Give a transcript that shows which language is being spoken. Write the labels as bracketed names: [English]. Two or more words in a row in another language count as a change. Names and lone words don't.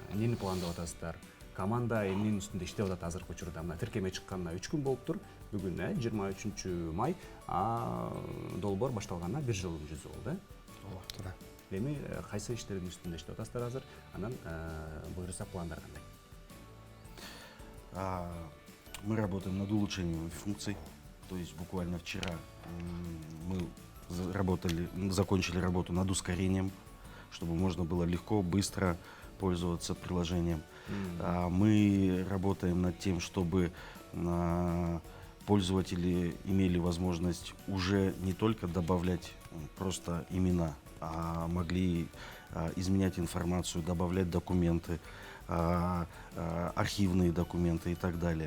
[Kyrgyz] Эмнени пландап атасыздар? команда эмненин үстүндө иштеп атат азыркы учурда? Мына тиркеме чыкканына 3 күн болуптур. Бүгүн 23 май, долбоор башталганына 1 жыл жүзү болду. Туура. Эми кайсы иштердин үстүндө иштеп атасыздар азыр? Анан буюрса пландар кандай? [Russian] Мы работаем над улучшением функций. То есть буквально вчера мы закончили работу над ускорением, чтобы можно было легко, быстро пользоваться приложением. Мы работаем над тем, чтобы пользователи имели возможность уже не только добавлять просто имена, а могли изменять информацию, добавлять документы, архивные документы и так далее.